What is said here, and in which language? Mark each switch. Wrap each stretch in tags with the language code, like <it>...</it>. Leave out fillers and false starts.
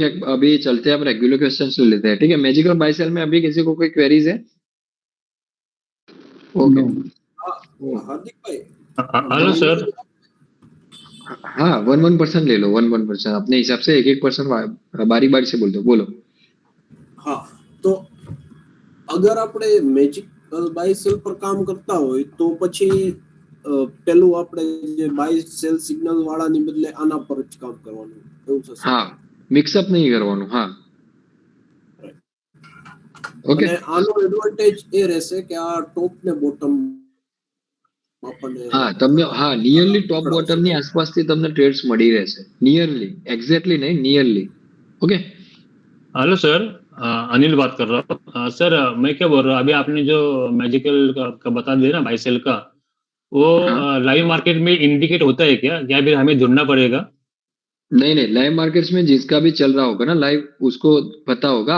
<hi>अभी चलते हैं, अब रेगुलर क्वेश्चंस ले लेते हैं। ठीक है, मैजिकल बाय सेल में अभी किसी को कोई क्वेरीज है?</hi> <en>okay,</en> <hi>हार्दिक भाई हेलो सर। हाँ 1% ले लो, 1% अपने हिसाब से, 1% बारी बारी से बोलते हो, बोलो।</hi> <gu>હા તો અગર આપણે મેજિકલ બાય સેલ પર કામ કરતા હોય તો પછી પેલું આપણે જે બાય સેલ સિગ્નલ વાળાની બદલે આના પર જ કામ કરવાનું એવું થશે हाँ, મિક્સઅપ नहीं કરવાનું, हाँ ઓકે। અને આનો એડવાન્ટેજ એ રહેશે કે આ ટોપ ને બોટમ આપણને હા તમને, હા નિયરલી ટોપ બોટમ ની આસપાસથી તમને ટ્રેડ્સ મળી રહેશે, નિયરલી, એક્ઝેક્ટલી नहीं, nearly.</gu> <en>okay</en> <hi>hello sir, Anil बात कर रहा हूँ। सर, मैं क्या बोल रहा हूँ, अभी आपने जो मैजिकल का बता दिया ना बाई सेल का, वो हाँ। लाइव मार्केट में इंडिकेट होता है क्या, या फिर हमें ढूंढना पड़ेगा? नहीं नहीं, लाइव मार्केट्स में जिसका भी चल रहा होगा ना लाइव, उसको पता होगा।</hi>